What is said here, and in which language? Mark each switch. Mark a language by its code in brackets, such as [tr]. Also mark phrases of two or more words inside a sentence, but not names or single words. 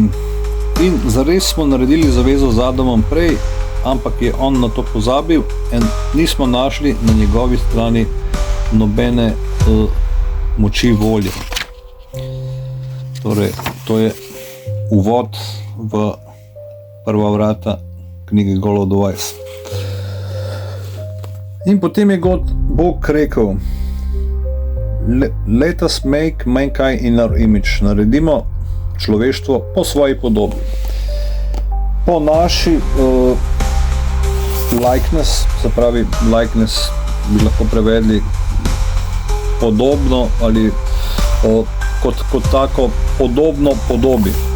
[sl] In zares smo naredili zavezo z Adamom prej, ampak je on na to pozabil in nismo našli na njegovi strani nobene moči volje. Torej, to je uvod v prva vrata knjige God of Wise. In potem je Bog rekel: [en] Let us make mankind in our image. [sl] Naredimo človeštvo po svoji podobi. Po naši likeness, se pravi likeness bi lahko prevedli podobno ali kot tako podobno podobi.